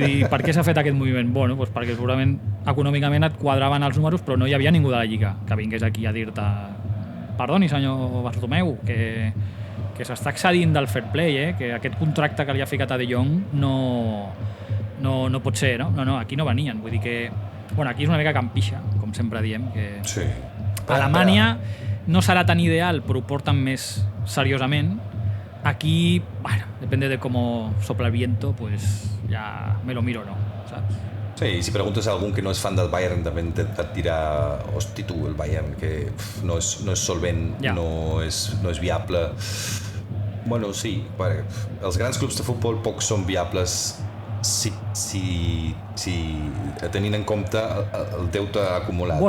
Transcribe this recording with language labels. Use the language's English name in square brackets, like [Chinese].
[Catalan] dir, per què s'ha fet aquest moviment? Bueno, doncs perquè segurament econòmicament et quadraven els números, però no hi havia ningú de la Lliga que vingués aquí a dir-te perdoni senyor Bartomeu, que s'està excedint del fair play, que aquest contracte que li ha ficat a De Jong no pot ser, no? No, aquí no venien, vull dir que bueno, aquí és una mica campixa, com sempre diem, que sí. Alemanya no serà tan ideal, però ho porten més seriosament. [Spanish] Aquí, bueno, depende de cómo sopla el viento, pues ya me lo miro, ¿no? ¿Sabes? [Catalan] Sí, i si preguntes a algun que no és fan del Bayern també et dirà, hosti tu, el Bayern que no és solvent, ja. no és viable. Bueno, sí, els grans clubs de futbol pocs són viables si tenint en compte el deute acumulat.